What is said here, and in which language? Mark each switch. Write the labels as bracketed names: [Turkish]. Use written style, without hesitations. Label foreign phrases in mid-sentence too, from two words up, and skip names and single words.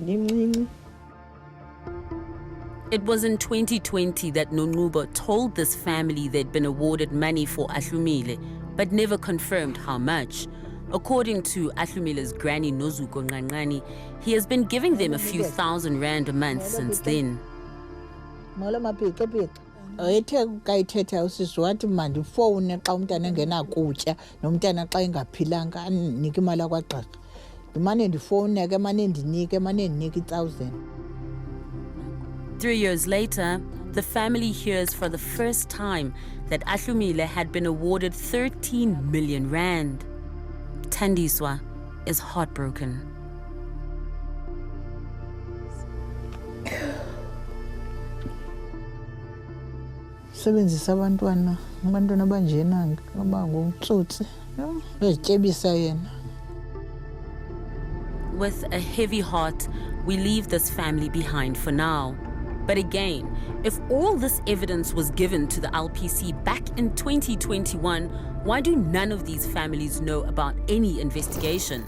[English] it was in 2020 that Nonxuba told this family they'd been awarded money for 𝗃𝗵𝗶𝗴𝗶, but never confirmed how much. According to 𝗃𝗵𝗶𝗴𝗶's granny Zuko Nonxuba, he has been giving them a few thousand rand a month since then. [Xhosa] Kayithetha usisi wathi mandifowune xa umntana engenakutya nomntana xa engaphilanga andinike imali kwagqirha. Ndimane ndifowune ke mane ndinike 1,000. [English] 3 years later, the family hears for the first time that 𝗃𝗵𝗶𝗴𝗶 had been awarded 13 million rand. Thandiswa is heartbroken. [Xhosa] Sebenzisa abantwana abanjena abangumtsotsi 𝗀𝗁𝗶𝗶𝗴𝗶 yena. [English] With a heavy heart, we leave this family behind for now. But again, if all this evidence was given to the LPC back in 2021, why do none of these families know about any investigation?